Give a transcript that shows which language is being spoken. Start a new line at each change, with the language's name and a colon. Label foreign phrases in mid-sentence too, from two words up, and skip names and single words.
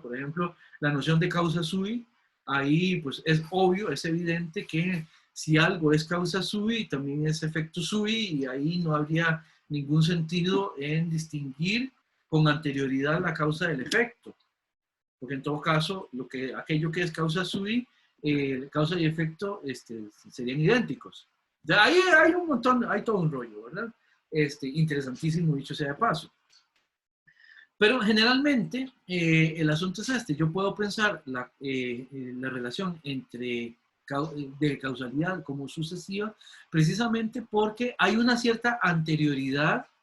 Spanish: Por ejemplo, la noción de
Latin: causa sui,
Spanish: ahí pues es obvio, es evidente que si algo es
Latin: causa sui,
Spanish: también es efecto sui, y ahí no habría ningún sentido en distinguir con anterioridad la causa del efecto, porque en todo caso, aquello que es causa sui, causa y efecto serían idénticos. De ahí hay un montón, hay todo un rollo, ¿verdad? Interesantísimo, dicho sea de paso. Pero generalmente el asunto es yo puedo pensar la relación de causalidad como sucesiva precisamente porque hay una cierta anterioridad